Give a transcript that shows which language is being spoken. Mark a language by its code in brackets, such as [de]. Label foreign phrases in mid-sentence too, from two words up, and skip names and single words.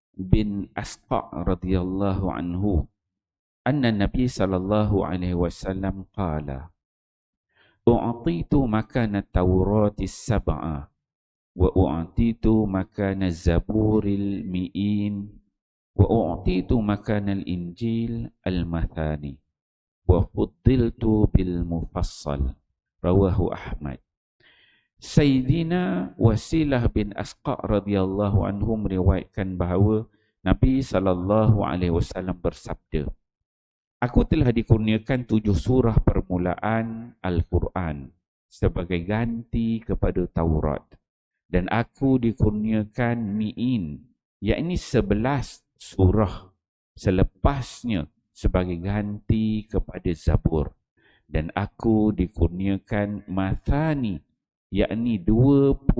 [ar] بن الأسقع رضي الله عنه أن النبي صلى الله عليه وسلم قال أعطيت مكان التوراة السبع وأعطيت مكان الزبور المئين وأعطيت مكان الإنجيل المثاني وفضلت بالمفصل. رواه أحمد. [ms] Sayyidina Wasilah bin Asqa [ar] رضي الله عنه [ms] meriwayatkan bahawa Nabi sallallahu [ar] عليه وسلم [ms] bersabda, aku telah dikurniakan 7 surah permulaan Al-Quran sebagai ganti kepada Taurat, dan aku dikurniakan mi'in, yakni 11 surah selepasnya sebagai ganti kepada Zabur, dan aku dikurniakan mathani, yakni 20